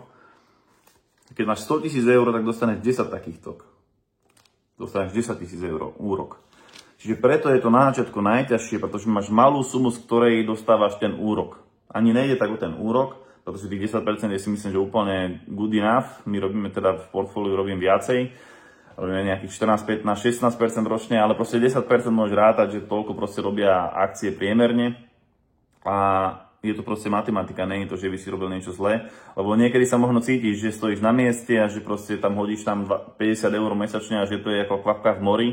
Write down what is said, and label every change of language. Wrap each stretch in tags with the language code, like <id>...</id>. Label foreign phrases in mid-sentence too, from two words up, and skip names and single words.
<sk>Keď máš 100 000 €, tak dostaneš 10 takýchto. Dostaneš 10 000 € úrok. Čiže preto je to na začiatku najťažšie, pretože máš malú sumu, z ktorej dostávaš ten úrok. Ani nejde tak o ten úrok, pretože tých 10% je si myslím, že úplne</sk> <en>good enough.</en> <sk>My robíme teda v portfóliu robím viacej. Robíme nejakých 14, 15, 16% ročne, ale proste 10% môžeš rátať, že toľko proste robia akcie priemerne. A je to proste matematika, nie je to, že by si robil niečo zlé, lebo niekedy sa možno cítiš, že stojíš na mieste a že proste tam hodíš tam 50 € mesačne a že to je ako kvapka v mori.</sk>